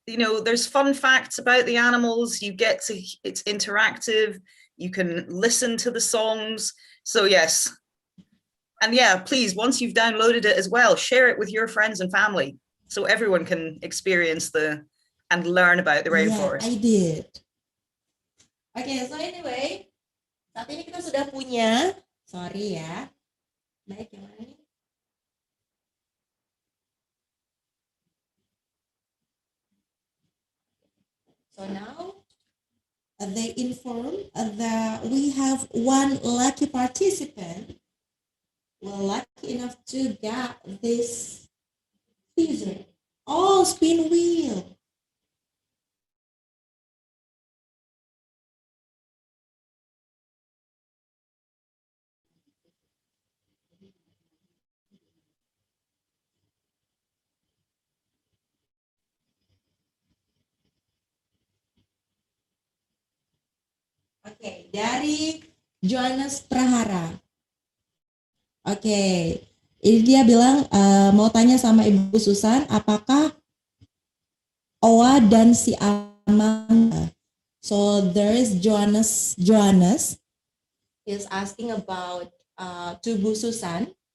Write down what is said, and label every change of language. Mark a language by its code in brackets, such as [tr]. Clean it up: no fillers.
[en] You know, there's fun facts about the animals. You get to, it's interactive. You can listen to the songs. So yes. And yeah, please, once you've downloaded it as well, share it with your friends and family so everyone can experience and learn about the rainforest. Yeah, I did. Okay, so anyway, [id] saat ini kita sudah punya, sorry ya, baik yang mana nih? [en] So now they inform that we have one lucky participant. Well, lucky enough to get this feature. Oh, spin wheel. [id] Oke, dari Johannes Prahara. Oke, ini dia bilang mau tanya sama Ibu Susan, apakah Owa dan si Amang. [en] So there is Johannes is asking about to Bu Susan.